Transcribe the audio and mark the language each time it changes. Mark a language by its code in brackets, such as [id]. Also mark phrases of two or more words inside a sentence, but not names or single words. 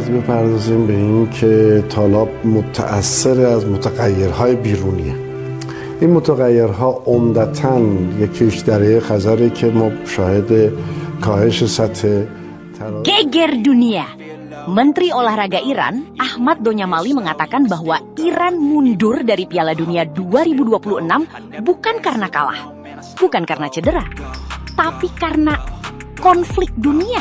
[fa] بپردازیم به این که طالاب متأثر از متغیرهای بیرونیه. این متغیرها عمدتاً یکیش دره خزره که ما شاهد کاهش سطح [id] Geger dunia. Menteri Olahraga Iran, Ahmad Donyamali mengatakan bahwa Iran mundur dari Piala Dunia 2026 bukan karena kalah, bukan karena cedera, tapi karena konflik dunia.